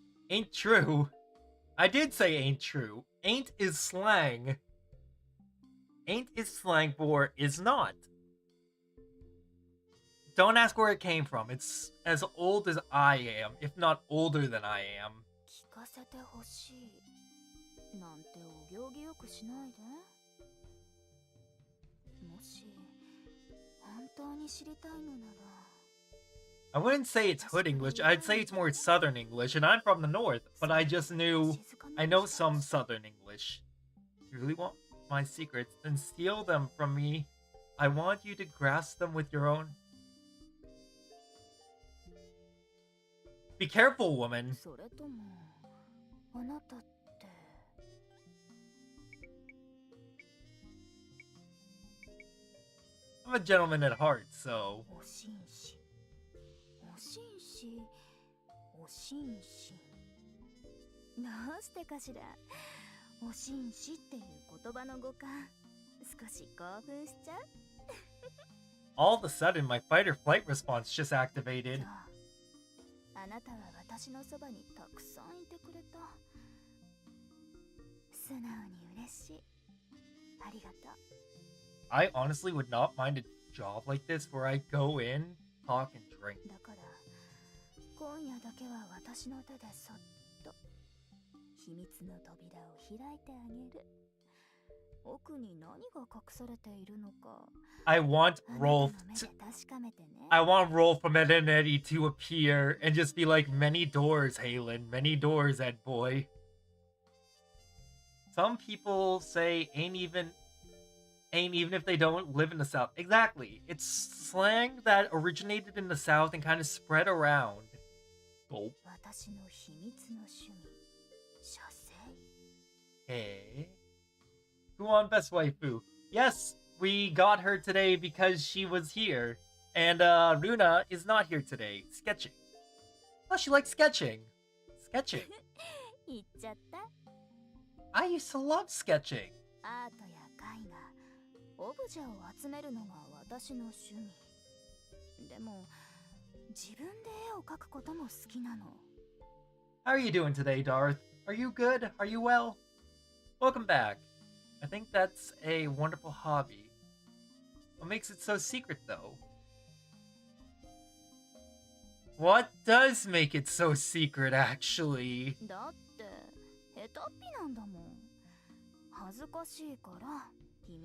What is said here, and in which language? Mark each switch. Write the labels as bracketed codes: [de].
[en] Ain't true. I did say ain't true. Ain't is slang. Ain't is slang for is not. don't ask where it came from. It's as old as I am, if not older than I am. [ja] 聞かせてほしいなんてお行儀よくしないで。もし本当に知りたいのなら [en] I wouldn't say it's Hood English, I'd say it's more Southern English, and I'm from the North, but I know some Southern English. You really want my secrets, then steal them from me. I want you to grasp them with your own. Be careful, woman. [ja] それともあなたって [en] I'm a gentleman at heart, so... [ja] お紳士お紳士お紳士どうしてかしらお紳士っていう言葉の語感少し興奮しちゃう [en] All of a sudden, my fight or flight response just activated. [ja] そうあなたは私のそばにたくさんいてくれた素直に嬉しいありがとう [en] I honestly would not mind a job like this where I go in, talk, and drink. [ja] だから今夜だけは私の手でそっと秘密の扉を開いてあげる奥に何が隠されているのか [en] I want [ja] あなたの [en] Rolf [ja] 目 [en] to... [ja] で確かめてね [en] I want Rolf from Ed and Eddie to appear and just be like, many doors, Halen. Many doors, Ed boy. Some people say ain't even if they don't live in the South. Exactly. It's slang that originated in the South and kind of spread around. Gulp. [ja] 私の秘密の趣味射精 [en] Hey. Who on Best Waifu? Yes, we got her today because she was here. And Runa is not here today. Sketching. Oh, she likes sketching. Sketching. [ja] 言っちゃった [en] I used to love sketching. [ja] アートや絵画オブジェを集めるのが私の趣味でも自分で絵を描くことも好きなの [en] How are you doing today, Darth? Are you good? Are you well? Welcome back. I think that's a wonderful hobby. What makes it so secret, though? What does make it so secret, actually? [ja] だって下手っぴなんだもん恥ずかしいから秘密